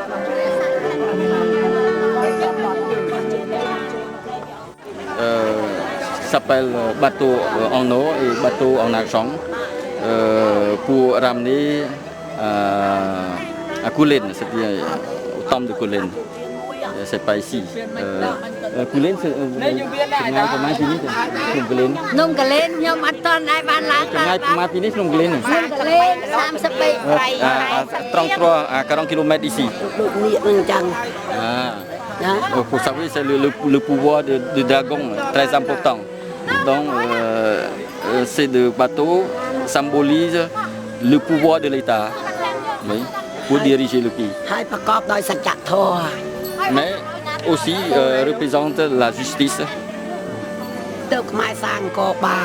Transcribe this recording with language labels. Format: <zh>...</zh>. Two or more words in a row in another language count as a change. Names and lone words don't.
<fr>S'appelle bateau en eau et bateau en argent pour ramener à Kulin, c'est-à-dire au temple de Kulin. C'est pas ici. Kulin, c'est comment fini Kulin.</fr> <vi>Nông Kulin, nhưng mà toàn ai ban lá.</vi> <fr>Comment fini Kulin? Kulin, 33 à 40 km d'ici. Vous savez, c'est le pouvoir de dragon très important. Donc, ces deux bateaux symbolisent le pouvoir de l'État, oui, pour diriger le pays.</fr> <km>ហើយប្រកបដោយសច្ចធម៌</km> <fr>Mais aussi représente la justice</fr> <km>ទើបខ្មែរសាងអង្គរបាន</km>